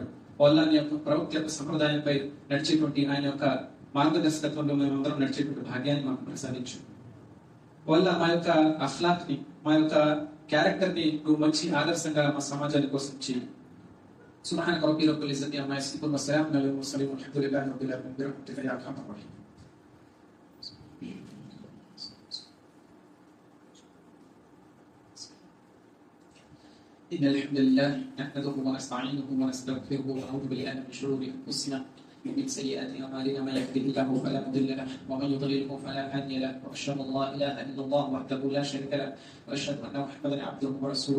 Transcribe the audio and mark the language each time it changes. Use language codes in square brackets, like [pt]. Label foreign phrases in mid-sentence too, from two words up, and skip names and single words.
[te] వల్ల నీ యొక్క ప్రవక్త యొక్క సంప్రదాయంపై నడిచేటువంటి ఆయన యొక్క మార్గదర్శకత్వంలో మేమందరం నడిచేటువంటి భాగ్యాన్ని మాకు ప్రసాదించు. వల్ల మా యొక్క అఖ్లాక్ ని, మా యొక్క క్యారెక్టర్ ని నువ్వు మంచి ఆదర్శంగా మా సమాజానికి కోసం చేయి. [ar] سبحانك رب العزة عما يصفون وسلام على المرسلين والحمد لله رب العالمين برحمتك يا أرحم الراحمين. إن الحمد لله نحمده ونستعينه ونستغفره ونعوذ بالله من شرور أنفسنا ومن سيئات أعمالنا من يهده الله فلا مضل له ومن يضلله فلا هادي له وأشهد أن لا إله إلا الله وحده لا شريك له وأشهد أن محمدا عبده ورسوله.